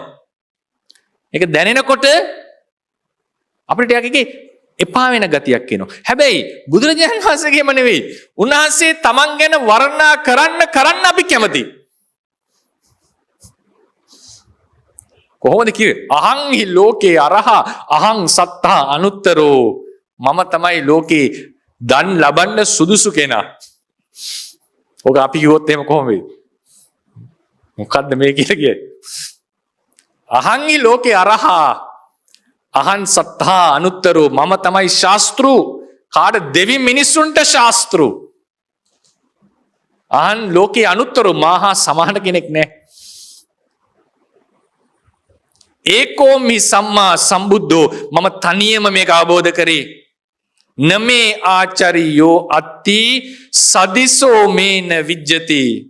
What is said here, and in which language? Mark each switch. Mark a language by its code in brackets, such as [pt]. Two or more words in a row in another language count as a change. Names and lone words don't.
[si] ඒක දැනෙනකොට අපිට එකකේ එපා වෙන ගතියක් එනවා. හැබැයි බුදුරජාණන් වහන්සේගේම නෙවෙයි. උන්වහන්සේ තමන් ගැන වර්ණනා කරන්න අපි කැමතියි. කොහොමද කිව්වේ? [pi] අහං හි ලෝකේ අරහා අහං සත්තා අනුත්තරෝ. [si] මම තමයි ලෝකේ දන් ලබන්න සුදුසු කෙනා. ඔක අපි කිව්වොත් එහෙම කොහොම වෙයි? මොකද්ද මේ කියලා කියේ? [pi] අහං හි ලෝකේ අරහා අහං සත්තා අනුත්තරෝ. [si] මම තමයි ශාස්ත්‍රු. කාට? දෙවි මිනිසුන්ට ශාස්ත්‍රු. [pi] අහං ලෝකේ අනුත්තරෝ. [si] මාහා සමාන කෙනෙක් නෑ. [pi] ඒකෝමි සම්මා සම්බුද්ධෝ. [si] මම තනියම මේක අවබෝධ කරේ. [pi] නමේ ආචාරියෝ අත්ති සදිසෝ මේන විජ්ජති.